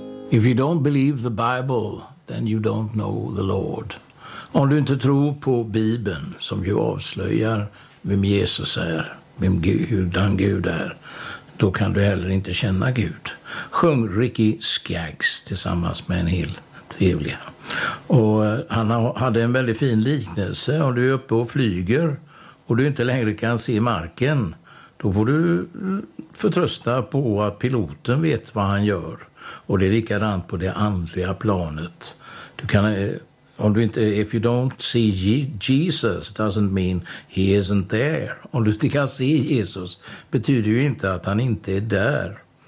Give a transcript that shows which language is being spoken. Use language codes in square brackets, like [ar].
[en] If you don't believe the Bible, then you don't know the Lord. [sv] Om du inte tror på Bibeln, som ju avslöjar vem Jesus är, vem Gud, den Gud är, då kan du heller inte känna Gud. Sjung Ricky Skaggs tillsammans med en hel trevlig. Och han hade en väldigt fin liknelse. Om du är uppe och flyger och du inte längre kan se marken, då får du förtrösta på att piloten vet vad han gör. Och det är likadant på det andliga planet. Du kan, om du inte, [en] if you don't see Jesus, it doesn't mean he isn't there. [sv] Om du inte kan se Jesus betyder ju inte att han inte är där.